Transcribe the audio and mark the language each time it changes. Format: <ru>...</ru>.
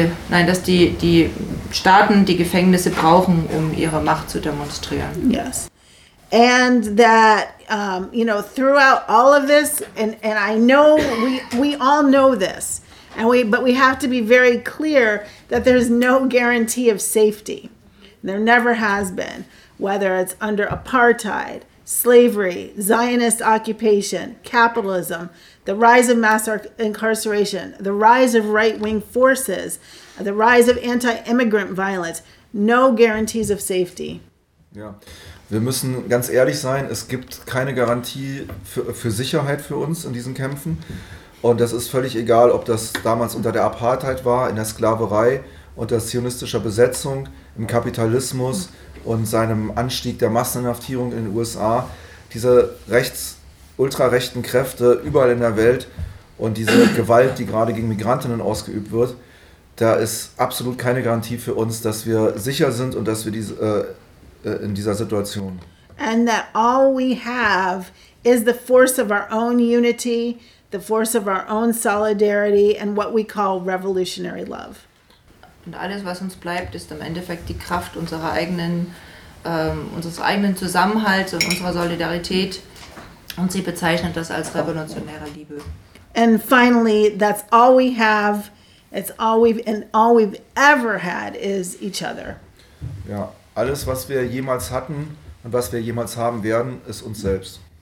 <de>Dass die Staaten die Gefängnisse brauchen, um ihre Macht zu demonstrieren.</de> <en>Yes. And that throughout all of this, and I know we all know this, but we have to be very clear that there's no guarantee of safety. There never has been, whether it's under apartheid, slavery, Zionist occupation, capitalism, the rise of mass incarceration, the rise of right-wing forces, the rise of anti-immigrant violence, no guarantees of safety.</en> <de>Ja, wir müssen ganz ehrlich sein, es gibt keine Garantie für Sicherheit für uns in diesen Kämpfen. Und das ist völlig egal, ob das damals unter der Apartheid war, in der Sklaverei, unter zionistischer Besetzung, im Kapitalismus und seinem Anstieg der Masseninhaftierung in den USA. Diese rechts-, ultrarechten Kräfte überall in der Welt und diese Gewalt, die gerade gegen Migrantinnen ausgeübt wird, da ist absolut keine Garantie für uns, dass wir sicher sind und dass wir diese, in dieser Situation.</de> <en>And that all we have is the force of our own unity, the force of our own solidarity and what we call revolutionary love.</en> <de>Und alles, was uns bleibt, ist im Endeffekt die Kraft unserer eigenen, unseres eigenen Zusammenhalts und unserer Solidarität. Und sie bezeichnet das als revolutionäre Liebe.</de> <en>And finally, that's all we have. It's all we've and all we've ever had is each other.</en> <de>Ja, alles, was wir jemals hatten und was wir jemals haben werden, ist uns selbst.</de>